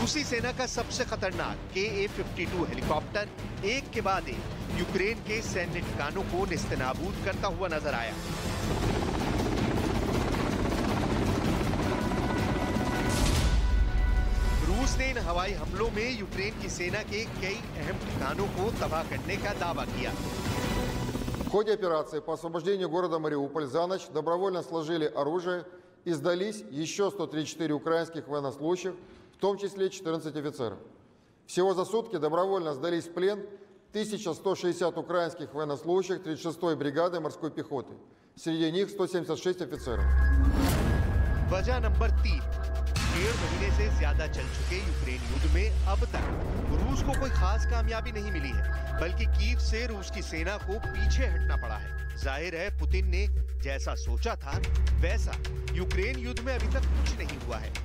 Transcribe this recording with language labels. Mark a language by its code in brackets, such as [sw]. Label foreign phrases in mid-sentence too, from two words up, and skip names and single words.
[hi] रूसी सेना का सबसे खतरनाक KA-52 हेलीकॉप्टर एक के बाद एक यूक्रेन के सैन्य ठिकानों को नेस्तनाबूद करता हुआ नजर आया। रूस ने इन हवाई हमलों में यूक्रेन की सेना के कई अहम ठिकानों को तबाह करने का दावा किया। [ru] В ходе операции по освобождению города Мариуполь за ночь добровольно сложили оружие и сдались еще 134 украинских военнослужащих, в том числе 14 офицеров. Всего за сутки добровольно сдались в плен 1160 украинских военнослужащих 36-й бригады морской пехоты. Среди них 176 офицеров. [hi] वजह नंबर 3, 1.5 महीने से ज्यादा चल चुके यूक्रेन युद्ध में अब तक रूस को कोई खास कामयाबी नहीं मिली है, बल्कि कीव से रूस की सेना को पीछे हटना पड़ा है। जाहिर है पुतिन ने जैसा सोचा था वैसा यूक्रेन युद्ध में अभी तक कुछ नहीं हुआ है।